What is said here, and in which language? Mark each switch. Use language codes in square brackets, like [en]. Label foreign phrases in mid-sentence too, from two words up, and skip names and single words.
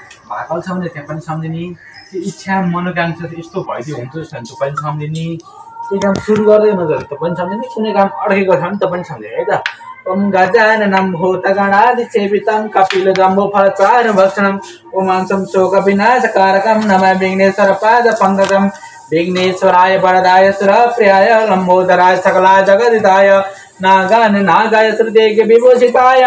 [ne] भाकल छ भने त्यहाँ पनि सम्झिने त्यो इच्छा मनोकांक्षा यस्तो भइदियो हुन्छ जस्तो भने त्यो पनि सम्झिने त्यो काम सुरु गर्दै नगरे त पनि सम्झिने कुनै काम अड्केको छ भने त पनि सम्झिने है [sa] त ओम गजाननं भूतगणादिसेवितं कपिलजम्बूफलचार भक्षणं उमांसं शोकविनाशकारकं नमः विघ्नेश्वरपादपङ्कजं विघ्नेश्वराय वरदाय सुरप्रियाय लम्बोदराय सकलाय जगदिताय नागाय श्रुतेय विभूषिताय